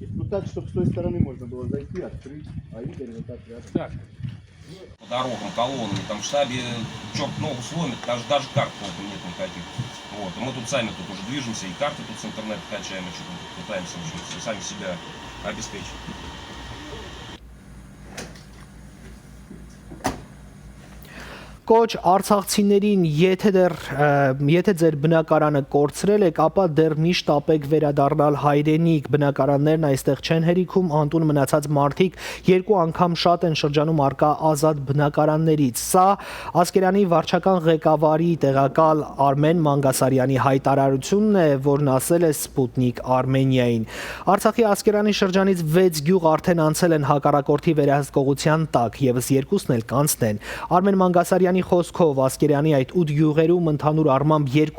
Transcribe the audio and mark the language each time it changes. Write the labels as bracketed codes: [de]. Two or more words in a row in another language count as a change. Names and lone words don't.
[ru] Ну так, чтобы с той стороны можно было зайти, открыть, а Игорь вот так рядом. Так. По дорогам, колоннами, там в штабе чёрт ногу сломит, даже карт толком нет никаких. Вот. И мы тут сами тут уже движемся, и карты тут с интернета качаем, и что-то пытаемся в общем, сами себя обеспечить. [hy] Կոչ արցախցիներին, եթե ձեր բնակարանը կորցրել եք, ապա դեռ միշտ ապեք վերադառնալ հայրենիք, բնակարաններն այստեղ չեն հերիքում, անտուն մնացած մարդիկ 2 անգամ շատ են շրջանում առկա ազատ բնակարաններից։ Սա Ասկերանի վարչական ղեկավարի տեղակալ Արմեն Մանգասարյանի հայտարարությունն է, որն ասել է Սպուտնիկ Արմենիային։ Արցախի Ասկերանի շրջանից 6 գյուղ արդեն անցել են հակառակորդի վերահսկողության տակ, եւս 2-ն էլ կանցնեն։ Արմեն Մանգասարյանի խոսքով Ասկերանի այդ 8 գյուղերում ընդհանուր առմամբ